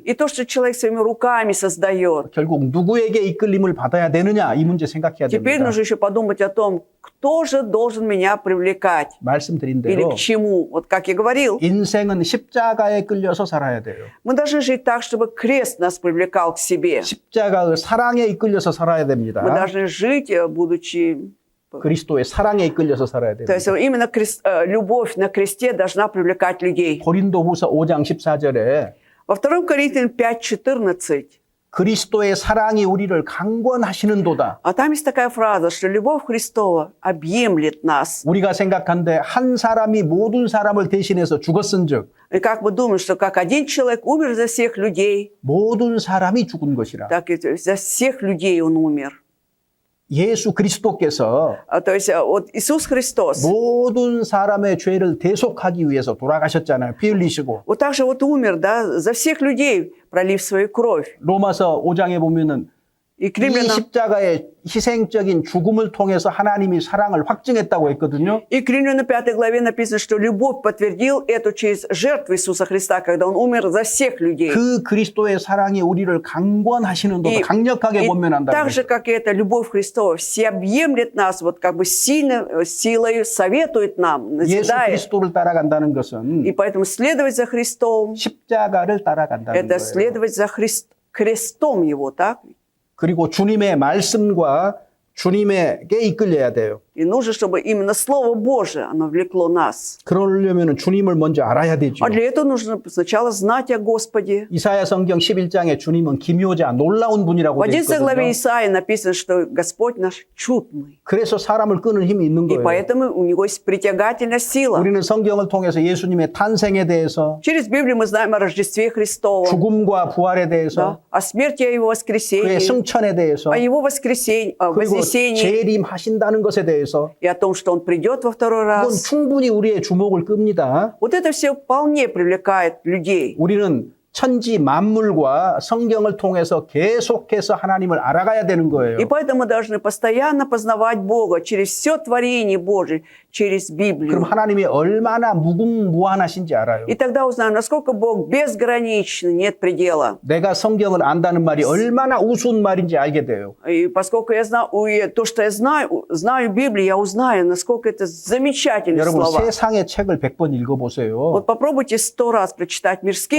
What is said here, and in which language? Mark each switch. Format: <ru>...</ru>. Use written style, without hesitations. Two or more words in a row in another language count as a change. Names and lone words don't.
<ru>И то, что человек своими руками создает.</ru> <ko>결국 누구에게 이끌림을 받아야 되느냐 이 문제 생각해야</ko> <ru>Теперь</ru> <ko>됩니다.</ko> <ru>нужно еще подумать о том, кто же должен меня привлекать.</ru> <ko>말씀드린</ko> <ru>Или</ru> <ko>대로</ko> <ru>к чему. Вот как я говорил,</ru> <ko>인생은 십자가에 끌려서 살아야 돼요.</ko> <ru>мы должны жить так, чтобы крест нас привлекал к себе.</ru> <ko>십자가의 사랑에 이끌려서 살아야</ko> <ru>Мы</ru> <ko>됩니다.</ko> <ru>должны жить, будучи...</ru> <ko>그리스도의 사랑에 이끌려서 살아야</ko> <ru>То есть</ru> <ko>됩니다.</ko> <ru>именно любовь на кресте должна привлекать людей.</ru> <ko>고린도후서 5장 14절에</ko> <ru>Во 2 Коринфянам 5:14,</ru> <ko>그리스도의 사랑이 우리를 강권하시는도다.</ko> <ru>а там есть такая фраза, что любовь Христова объемлет нас.</ru> <ko>우리가 생각한데 한 사람이 모든 사람을 대신해서 죽었은즉</ko> <ru>И как мы думаем, что как один человек умер за всех людей,</ru> <ko>모든 사람이 죽은 것이라.</ko> <ru>так и за всех людей он умер.</ru> <ko>예수 그리스도께서</ko> <ru>То есть вот Иисус Христос,</ru> <ko>모든 사람의 죄를 대속하기 위해서 돌아가셨잖아요. 피 흘리시고.</ko> <ru>вот так же вот умер, да, за всех людей, пролив свою кровь.</ru> <ko>로마서 5장에 보면은</ko> <ru>И к</ru> <ko>이</ko> <ru>римлянам,</ru> <ko>십자가의 희생적인 죽음을 통해서 하나님이 사랑을 확증했다고 했거든요.</ko> <ru>и к римлянам 5 главе написано, что любовь подтвердил эту через жертву Иисуса Христа, когда Он умер за всех людей.</ru> <ko>그 그리스도의 사랑이 우리를 강권하시는도다.</ko> <ru>И,</ru> <ko>강력하게</ko> <ru>и</ru> <ko>권면한다는</ko> <ru>так же,</ru> <ko>거죠.</ko> <ru>как и эта любовь Христова, всеобъемлет нас, вот как бы силой советует нам,</ru> <ko>예수</ko> <ru>назидает.</ru> <ko>그리스도를 따라간다는 것은</ko> <ru>И поэтому следовать за Христом,</ru> <ko>십자가를 따라간다는</ko> <ru>это</ru> <ko>거예요.</ko> <ru>следовать за крестом Его, так?</ru> <ko>그리고 주님의 말씀과 주님에게 이끌려야 돼요.</ko> <ru>И нужно, чтобы именно Слово Божие, оно влекло нас.</ru> <ko>그러려면 주님을 먼저 알아야 되죠.</ko> <ru>А для этого нужно сначала знать о Господе.</ru> <ko>이사야 성경 11장에 주님은 기묘자, 놀라운 분이라고</ko> <ru>В</ru> <ko>되어</ko> <ru>11 главе</ru> <ko>있거든요.</ko> <ru>Исаии написано, что Господь наш чудный.</ru> <ko>그래서 사람을 끄는 힘이 있는</ko> <ru>И</ru> <ko>거예요.</ko> <ru>поэтому у Него есть притягательная сила.</ru> <ko>우리는 성경을 통해서 예수님의 탄생에 대해서,</ko> <ru>Через Библию мы знаем о Рождестве Христовом,</ru> <ko>죽음과 부활에</ko> <ru>да,</ru> <ko>대해서,</ko> <ru>о смерти, о Его</ru> <ko>그의</ko> <ru>воскресении,</ru> <ko>승천에 대해서,</ko> <ru>о Его воскресении, о</ru> <ko>그리고</ko> <ru>вознесении</ru> <ko>재림하신다는 것에 대해서</ko> <ru>и о том, что Он придет во второй</ru> <ko>그건</ko> <ru>раз.</ru> <ko>충분히 우리의 주목을 끕니다.</ko> <ru>Вот это все вполне привлекает людей.</ru> <ko>우리는 천지 만물과 성경을 통해서 계속해서 하나님을 알아가야 되는 거예요.</ko> <ru>И поэтому мы должны постоянно познавать Бога через все творение Божие, через</ru> <ko>그럼</ko> <ru>Библию.</ru> <ko>하나님이 얼마나 무궁무한하신지 알아요.</ko> <ru>И тогда узнаем, насколько Бог безграничен, нет предела.</ru> <ko>내가 성경을 안다는 말이 얼마나 우스운 말인지 알게 돼요.</ko> <ru>И поскольку я знаю, то, что я знаю Библию, я узнаю, насколько это замечательные</ru> <ko>여러분</ko> <ru>слова.</ru> <ko>세상의 책을 100번 읽어보세요.</ko> <ru>Вот попробуйте 100 раз прочитать мирские</ru>